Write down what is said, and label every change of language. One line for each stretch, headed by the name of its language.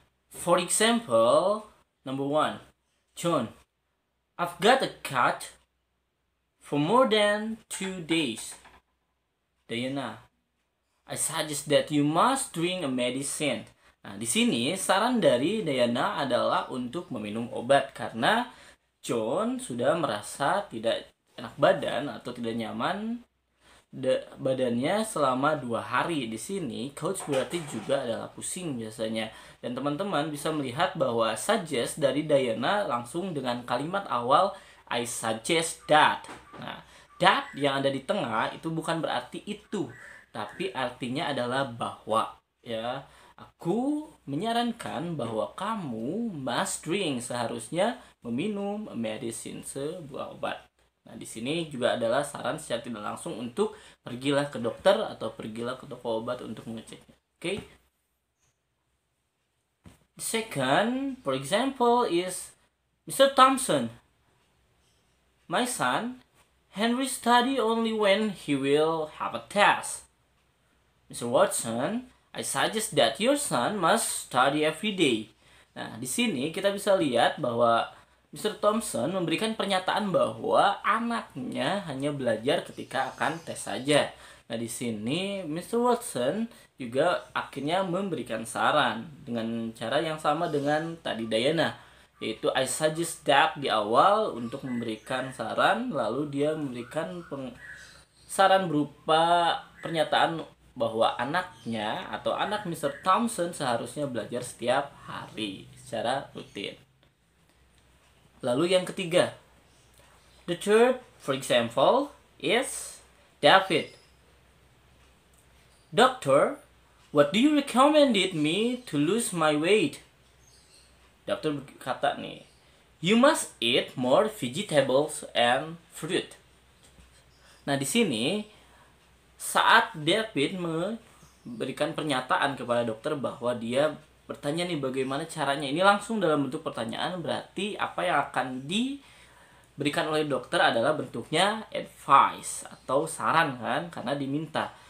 English: For example, number 1, John, I've got a cut for more than 2 days. Diana, I suggest that you must drink a medicine.
Indonesian: Nah, di sini saran dari Diana adalah untuk meminum obat karena John sudah merasa tidak enak badan atau tidak nyaman badannya selama 2 hari. Di sini coach berarti juga adalah pusing biasanya. Dan teman-teman bisa melihat bahwa suggest dari Diana langsung dengan kalimat awal
English: I suggest that.
Indonesian: Nah, that yang ada di tengah itu bukan berarti itu, tapi artinya adalah bahwa, ya. Aku menyarankan bahwa kamu
English: must drink,
Indonesian: seharusnya meminum medicine, sebuah obat. Nah, di sini juga adalah saran secara tidak langsung untuk pergilah ke dokter atau pergilah ke toko obat untuk mengeceknya.
English: Okay? The second, for example, is Mr. Thompson. My son, Henry study only when he will have a test. Mr. Watson, I suggest that your son must study every day.
Indonesian: Nah, di sini kita bisa lihat bahwa Mr. Thompson memberikan pernyataan bahwa anaknya hanya belajar ketika akan tes saja. Nah, di sini Mr. Watson juga akhirnya memberikan saran dengan cara yang sama dengan tadi Diana, yaitu
English: I suggest that
Indonesian: di awal untuk memberikan saran, lalu dia memberikan saran berupa pernyataan bahwa anaknya atau anak Mr. Thompson seharusnya belajar setiap hari secara rutin. Lalu yang ketiga,
English: the third, for example, is David. Doctor, what do you recommended me to lose my weight?
Indonesian: Dokter berkata nih,
English: you must eat more vegetables and fruit.
Indonesian: Nah, di sini saat David memberikan pernyataan kepada dokter bahwa dia bertanya nih bagaimana caranya, ini langsung dalam bentuk pertanyaan, berarti apa yang akan diberikan oleh dokter adalah bentuknya advice atau saran kan, karena diminta.